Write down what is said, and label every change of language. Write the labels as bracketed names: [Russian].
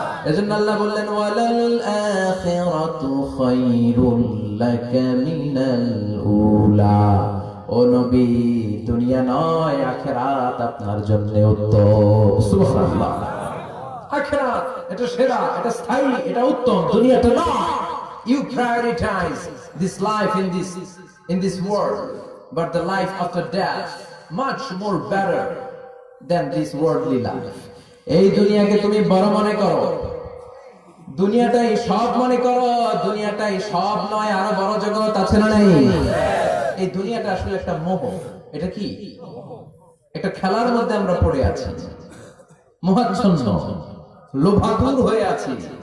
[Bangla] এজন্য আল্লাহ বললেন, [Arabic] ওয়ালাল আখিরাতু খায়রুল লাকা মিনাল উলা। [Bangla] ও নবী, দুনিয়া নয়, আখিরাত আপনার জন্য উত্তম। সুবহানাল্লাহ। আখিরাত এটা সেরা, এটা স্থায়ী, এটা উত্তম, দুনিয়াটা নয়। [English] You prioritize this life in this world, but the life after death much more better than this worldly life. [Bangla] এই দুনিয়াকে তুমি বড় মনে করো, দুনিয়াটাই সব মনে করো। দুনিয়াটাই সব নয়, আরো বড় জগৎ আছে না নাই? এই দুনিয়াটা আসলে একটা মোহ। এটা কি? একটা খেলার মধ্যে আমরা পড়ে আছি, মোহাচ্ছন্ন, লোভাতুর হয়ে আছি।